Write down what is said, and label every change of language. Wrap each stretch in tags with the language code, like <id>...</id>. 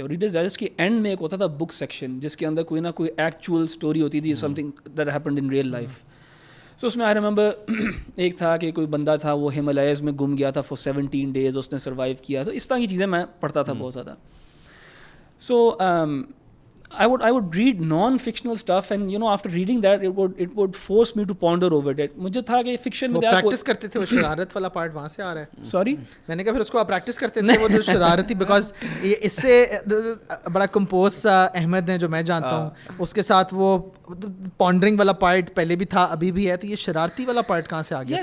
<ur>اور Reader's Digest کے and میں ایک ہوتا تھا بک سیکشن, جس کے اندر کوئی نہ کوئی ایکچوئل اسٹوری ہوتی تھی,</ur> <en>Something that happened in real life.</en> <ur>سو اس میں آئی ریممبر ایک تھا کہ کوئی بندہ تھا وہ ہمالیاز میں گم گیا تھا</ur> <en>for 17 days,</en> <ur>اس نے سروائیو کیا. تو اس طرح کی چیزیں میں پڑھتا تھا بہت زیادہ.</ur> <en>So I would read non-fictional stuff, and after reading that it would force me to ponder over it.</en> <ur>مجھے تھا کہ فکشن میں پریکٹس کرتے تھے, وہ شرارت والا پارٹ وہاں سے آ رہا ہے. سوری میں نے کہا پھر اس کو آپ پریکٹس کرتے تھے وہ جو شرارتی, بیکاز اس سے بڑا کمپوز سا احمد نے جو میں جانتا ہوں, اس کے ساتھ وہ پونڈرنگ والا پارٹ پہلے بھی تھا ابھی بھی ہے, تو یہ شرارتی والا پارٹ کہاں سے آ گیا؟</ur>